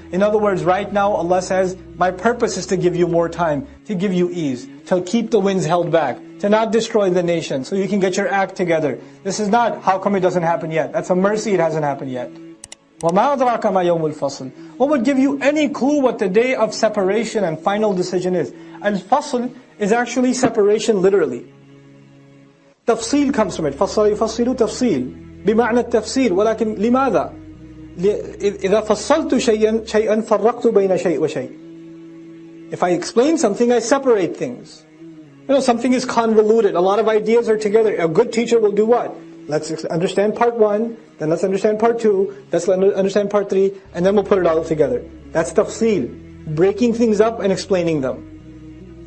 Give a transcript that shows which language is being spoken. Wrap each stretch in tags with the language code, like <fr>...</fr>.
<en>In other words, right now Allah says, my purpose is to give you more time, to give you ease, to keep the winds held back, to not destroy the nation, so you can get your act together. This is not, how come it doesn't happen yet? That's a mercy it hasn't happened yet.</en> <ar>وَمَا أَدْرَاكَ مَا يَوْمُ الْفَصْلِ.</ar> <en>What would give you any clue what the day of separation and final decision is? Al-Fasl is actually separation literally. Tafsil comes from it.</en> <ar>فَصَّلُ يُفَصِّلُ تَفْصِيل بِمَعْنَى التَّفْصِيل. ولكن لماذا؟ إذا فصلت شيئا فرقت بين شيء وشيء.</ar> <en>If I explain something, I separate things. Something is convoluted, a lot of ideas are together. A good teacher will do what? Let's understand part 1, then let's understand part 2, let's understand part 3, and then we'll put it all together. That's tafsil, breaking things up and explaining them.</en>